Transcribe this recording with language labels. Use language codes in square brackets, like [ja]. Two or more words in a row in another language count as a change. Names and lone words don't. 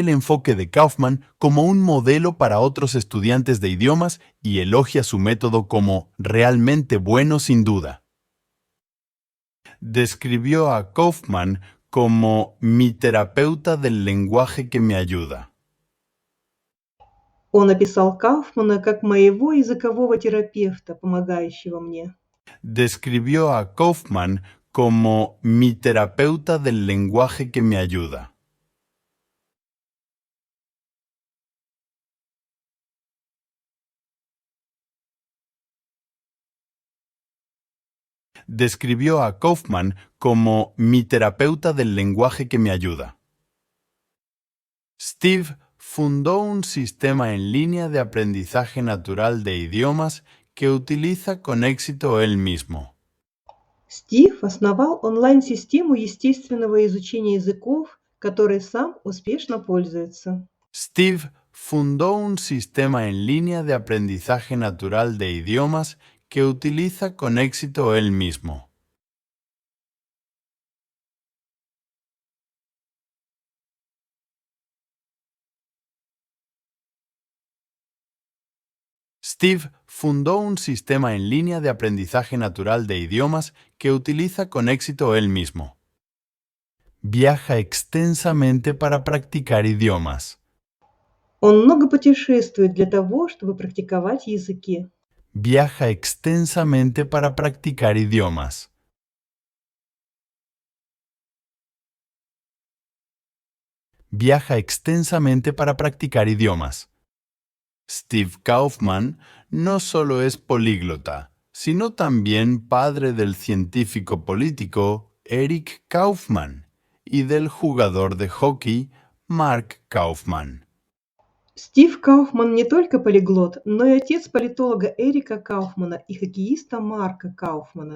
[es] el enfoque de Kaufman como un modelo para otros estudiantes de idiomas y elogia su método como realmente bueno sin duda. Describió a Kaufman como mi terapeuta del lenguaje que me ayuda. [ru] Он описал Кауфмана как моего языкового терапевта, помогающего мне. [es] Describió a Kaufman como mi terapeuta del lenguaje que me ayuda. Describió a Kaufman como mi terapeuta del lenguaje que me ayuda. Steve fundó un sistema en línea de aprendizaje natural de idiomas que utiliza con éxito él mismo. [ru] Стив основал онлайн-систему естественного изучения языков, которой сам успешно пользуется. [es] Steve fundó un sistema en línea de aprendizaje natural de idiomas que utiliza con éxito él mismo. Steve fundó un sistema en línea de aprendizaje natural de idiomas que utiliza con éxito él mismo. Viaja extensamente para practicar idiomas. [ru] Он много путешествует для того, чтобы практиковать языки. [es] Viaja extensamente para practicar idiomas. Viaja extensamente para practicar idiomas. Steve Kaufman no solo es políglota, sino también padre del científico político Eric Kaufman y del jugador de hockey Mark Kaufman. [ru] Стив Кауфман не только полиглот, но и отец политолога Эрика Кауфмана и хоккеиста Марка Кауфмана.